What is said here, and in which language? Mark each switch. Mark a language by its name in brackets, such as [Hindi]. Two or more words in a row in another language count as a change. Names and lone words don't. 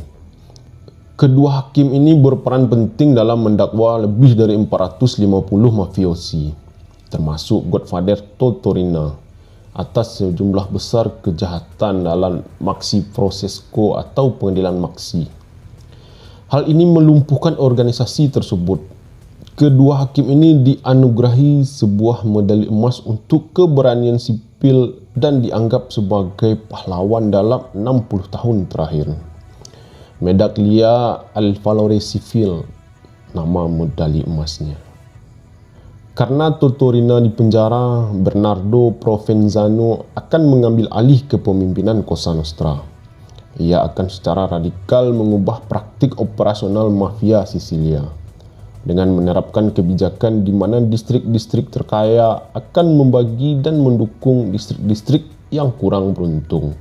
[Indonesian] Kedua hakim ini berperan penting dalam mendakwa lebih dari 450 mafiosi, termasuk Godfather Totorina, atas sejumlah besar kejahatan dalam Maxi Francesco atau pengadilan Maxi. Hal ini melumpuhkan organisasi tersebut. Kedua hakim ini dianugerahi sebuah medali emas untuk keberanian sipil dan dianggap sebagai pahlawan dalam 60 tahun terakhir. Medaglia al Valore Civil, nama medali emasnya. Karena Totorina dipenjara, Bernardo Provenzano akan mengambil alih kepemimpinan Cosa Nostra. Ia akan secara radikal mengubah praktik operasional mafia Sisilia dengan menerapkan kebijakan di mana distrik-distrik terkaya akan membagi dan mendukung distrik-distrik yang kurang beruntung.